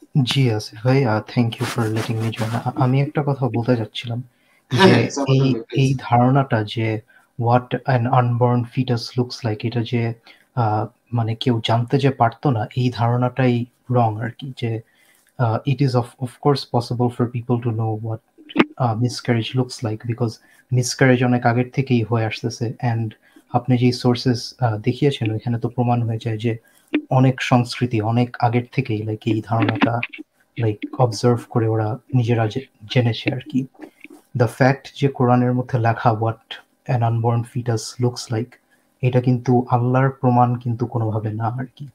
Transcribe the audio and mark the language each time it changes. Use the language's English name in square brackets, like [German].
[Bangla] জি আসিফ ভাই, [English] Thank you for letting me join. [Bangla] আমি একটা কথা বলতে যাচ্ছিলাম হ্যাঁ, যে হ্যাঁ, সাবঅল্টার্ন ভাই প্লিজ। এই ধারণাটা যে [English] what an unborn fetus looks like, [Bangla] এটা যে মানে কেউ জানতে যে পারতো না, এই ধারণাটাই রং আর কি। [English] যে it is of course possible for people to know what miscarriage looks like, because miscarriage [Bangla] অনেক আগের থেকেই হয়ে আসতেছে। অ্যান্ড আপনি যে সোর্সেস দেখিয়েছেন ওইখানে তো প্রমাণ হয়ে যায় যে অনেক সংস্কৃতি অনেক আগের থেকেই লাইক এই ধারণাটা লাইক অবজার্ভ করে ওরা নিজেরা জেনেছে আর কি। [English] the fact [Bangla] যে কোরআনের মধ্যে লেখা [English] what an unborn fetus looks like, [Bangla] এটা কিন্তু আল্লাহর প্রমাণ কিন্তু কোনোভাবে না আর কি।